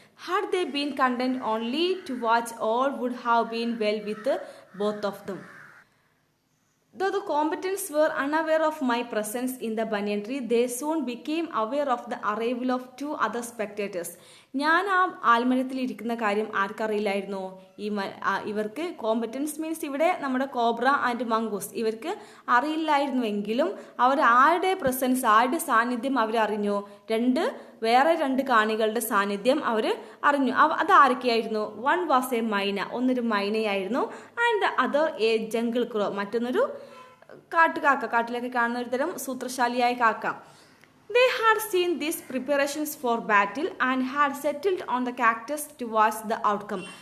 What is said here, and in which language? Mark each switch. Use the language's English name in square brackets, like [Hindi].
[English] Had they been content only to watch, all would have been well with both of them. Though the combatants were unaware of my presence in the banyan tree, they soon became aware of the arrival of 2 other spectators. [Malayalam] ഞാൻ ആ ആൽമരത്തിൽ ഇരിക്കുന്ന കാര്യം ആർക്കറിയില്ലായിരുന്നോ? ഇവർക്ക് competence means ഇവിടെ നമ്മുടെ cobra and mongoose, ഇവർക്ക് അറിയില്ലായിരുന്നുവെങ്കിലും അവർ ആരുടെ presence, ആരുടെ സാന്നിധ്യം അവരറിഞ്ഞു. വേറെ 2 കാണികളുടെ സാന്നിധ്യം അവർ അറിഞ്ഞു. അത് ആരൊക്കെയായിരുന്നു? [English] one was a myna, [Malayalam] ഒന്നൊരു മൈനയായിരുന്നു. [English] and the other a jungle crow, [Malayalam] മറ്റൊന്നൊരു കാട്ടുകാക്ക, കാട്ടിലൊക്കെ കാണുന്ന ഒരു തരം സൂത്രശാലിയായ കാക്ക. [English] They had seen these preparations for battle and had settled on the cactus to watch the outcome.